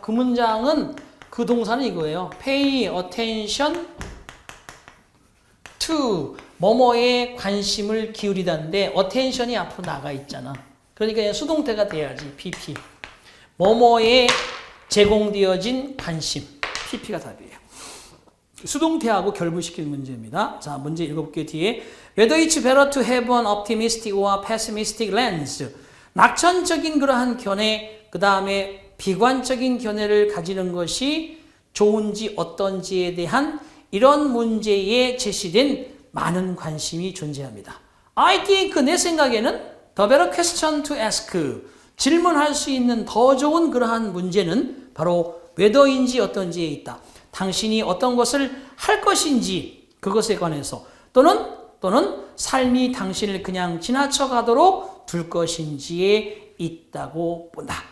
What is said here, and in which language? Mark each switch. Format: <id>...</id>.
<ko>그 문장은 그 동사는 이거예요.</ko> <en>pay attention to</en> <ko>뭐뭐에 관심을 기울이다인데 attention이 앞으로 나가 있잖아. 그러니까 수동태가 돼야지. pp. 뭐뭐에 제공되어진 관심. pp가 답이에요. 수동태하고 결부시키는 문제입니다. 자, 문제 7개 뒤에</ko> <en>Whether it's better to have an optimistic or pessimistic lens.</en> <ko>낙천적인 그러한 견해, 그 다음에 비관적인 견해를 가지는 것이 좋은지 어떤지에 대한 이런 문제에 제시된 많은 관심이 존재합니다.</ko> <en>I think</en> <ko>내 생각에는</ko> <en>the better question to ask.</en> <ko>질문할 수 있는 더 좋은 그러한 문제는 바로</ko> <en>whether</en> <ko>인지 어떤지에 있다. 당신이 어떤 것을 할 것인지 그것에 관해서 또는 삶이 당신을 그냥 지나쳐 가도록 둘 것인지에 있다고 본다.</ko>